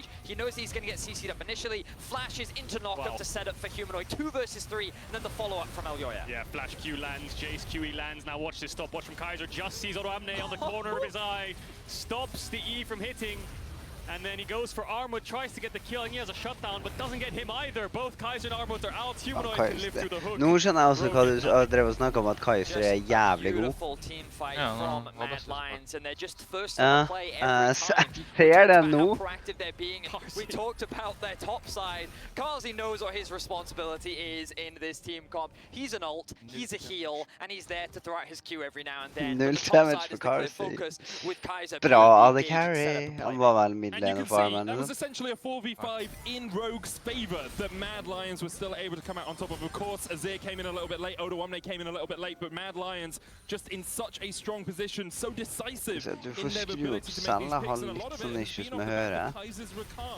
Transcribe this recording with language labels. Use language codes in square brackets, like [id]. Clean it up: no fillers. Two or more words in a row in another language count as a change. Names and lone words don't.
[en] He knows he's going to get CC'd up initially, flashes into knockup to set up for Humanoid, 2 versus 3, and then the follow-up from Elyoya. Yeah, flash Q lands, Jace QE lands. Now watch this stopwatch from Kai'Sa, just sees Odoamne on the corner of his eye, stops the E from hitting. And then he goes for Armut, tries to get the kill, and he has a shutdown, but doesn't get him either. Both Kai'Sa and Armut are out. Humanoid can live through the hook. [no] Nå skjønner jeg også hva du drev og snakket om at Kai'Sa er jævlig god. Ser det nå. [en] We talked about their top side. Kazi knows what his responsibility is in this team comp. He's an ult, he's a heal, and he's there to throw out his Q every now and then. Null damage for Kai'Sa. [no] Bra av [en] the carry. [no] Han var vel midlane. [en] And you can see that was essentially a 4v5 in Rogue's favor. The Mad Lions were still able to come out on top of course, Azir came in a little bit late, Odoamne came in a little bit late, but Mad Lions just in such a strong position, so decisive in their ability to make these picks, and a lot of it has been off the back of Kai'Sa's Rakan.